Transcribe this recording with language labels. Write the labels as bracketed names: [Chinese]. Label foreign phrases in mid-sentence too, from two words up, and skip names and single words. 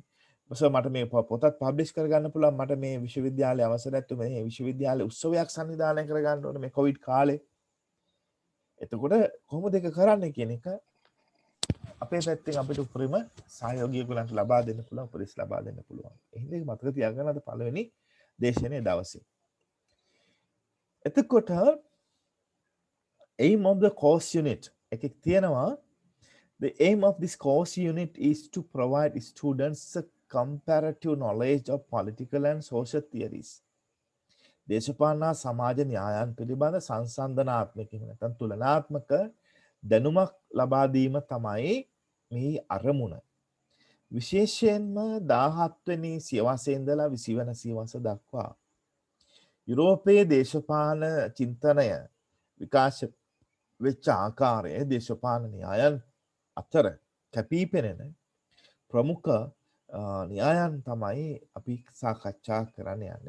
[Sinhala] සර් මට මේ පොතත් පබ්ලිෂ් කරගන්න පුළුවන්. මට මේ විශ්වවිද්‍යාලයේ අවසර නැත්නම් මේ විශ්වවිද්‍යාලයේ උත්සවයක් සංවිධානය කරගන්න ඕන මේ කොවිඩ් කාලේ. එතකොට කොහොමද ඒක කරන්නේ කියන එක අපේ පැත්තෙන් අපිට උපරිම සහයෝගය ගලන්ට ලබා දෙන්න පුළුවන්, උපදෙස් ලබා දෙන්න පුළුවන්. එහෙනම් ඒක මතක තියාගන්න අද පළවෙනි දේශනේ දවසේ. එතකොට [English] aim of the course unit [Sinhala] එකක් තියෙනවා. [English] The aim of this course unit is to provide students a comparative knowledge of political and social theories. [Sinhala] දේශපාලන සමාජ න්‍යායන් පිළිබඳ සංසන්දනාත්මක නැත්නම් තුලනාත්මක දැනුමක් ලබා දීම තමයි මේ අරමුණ. විශේෂයෙන්ම 17 වෙනි සියවසේ ඉඳලා 20 වෙනි සියවස දක්වා යුරෝපයේ දේශපාලන චින්තනය විකාශ වෙච්ච ආකාරය දේශපාලන න්‍යායන් අතර කැපී පෙනෙන ප්‍රමුඛ න්‍යායන් තමයි අපි සාකච්ඡා කරන්න යන්නේ.